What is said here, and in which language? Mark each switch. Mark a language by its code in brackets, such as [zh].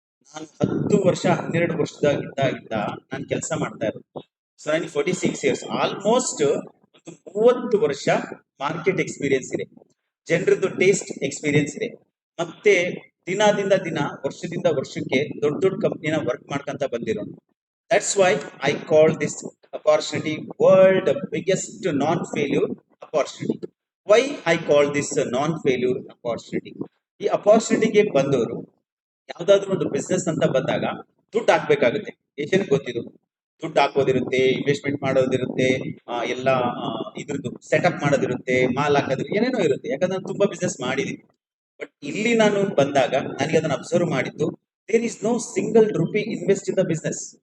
[kn] ನಾನು 10 ವರ್ಷ 12 ವರ್ಷದಾಗಿದ್ದ ನಾನು ಕೆಲಸ ಮಾಡ್ತಾ ಇರೋದು. ಸೊ ನನಗೆ 46 years, ಆಲ್ಮೋಸ್ಟ್ ಒಂದು 30 ವರ್ಷ ಮಾರ್ಕೆಟ್ ಎಕ್ಸ್ಪೀರಿಯನ್ಸ್ ಇದೆ, ಜನರದ್ದು ಟೇಸ್ಟ್ ಎಕ್ಸ್ಪೀರಿಯನ್ಸ್ ಇದೆ. ಮತ್ತೆ ದಿನದಿಂದ ದಿನ, ವರ್ಷದಿಂದ ವರ್ಷಕ್ಕೆ ದೊಡ್ಡ ದೊಡ್ಡ ಕಂಪ್ನಿನ ವರ್ಕ್ ಮಾಡ್ಕೊಂತ ಬಂದಿರೋನು. [en] That's why I call this opportunity world biggest non-failure opportunity. Why I call this a non-failure opportunity? [kn] ಈ ಅಪಾರ್ಚುನಿಟಿಗೆ ಬಂದವರು ಯಾವ್ದಾದ್ರು ಒಂದು ಬಿಸ್ನೆಸ್ ಅಂತ ಬಂದಾಗ ದುಡ್ಡು ಹಾಕ್ಬೇಕಾಗುತ್ತೆ. ಏನ್ ಗೊತ್ತಿದ್ದು, ದುಡ್ಡು ಹಾಕೋದಿರುತ್ತೆ, ಇನ್ವೆಸ್ಟ್ಮೆಂಟ್ ಮಾಡೋದಿರುತ್ತೆ, ಎಲ್ಲ ಇದ್ರದ್ದು ಸೆಟಪ್ ಮಾಡೋದಿರುತ್ತೆ, ಮಾಲ್ ಹಾಕೋದಿರುತ್ತೆ, ಏನೇನೋ ಇರುತ್ತೆ. ಯಾಕಂದ್ರೆ ನಾನು ತುಂಬಾ ಬಿಸ್ನೆಸ್ ಮಾಡಿದ್ದೀನಿ. ಬಟ್ ಇಲ್ಲಿ ನಾನು ಬಂದಾಗ ನನಗೆ ಅದನ್ನ ಅಬ್ಸರ್ವ್ ಮಾಡಿದ್ದು, [en] There is no single rupee invest in the business.